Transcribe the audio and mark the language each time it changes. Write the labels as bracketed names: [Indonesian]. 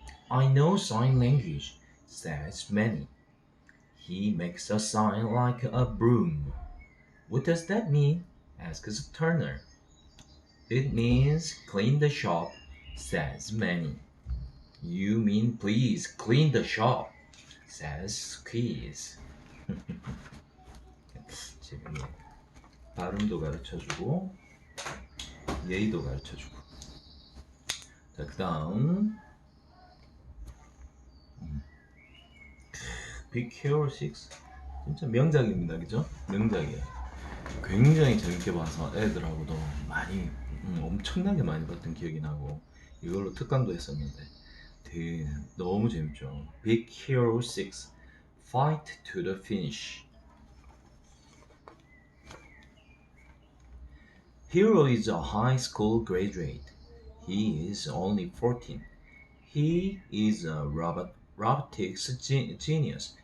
[English] I know sign language, says Manny. He makes a sign like a broom. What does that mean? Asks Turner. It means clean the shop, says Manny. You mean please clean the shop, says Squeeze. [Korean] 재밌네. 발음도 가르쳐주고 예의도 가르쳐주고. 자, 그 다음 Big Hero 6 진짜 명작입니다. 그죠? 명작이에요. 굉장히 재밌게 봐서 애들하고도 많이 엄청나게 많이 봤던 기억이 나고 이걸로 특강도 했었는데 되게 너무 재밌죠. [English] Big Hero 6 Fight to the Finish. Hero is a high school graduate. He is only 14. He is a robotics genius.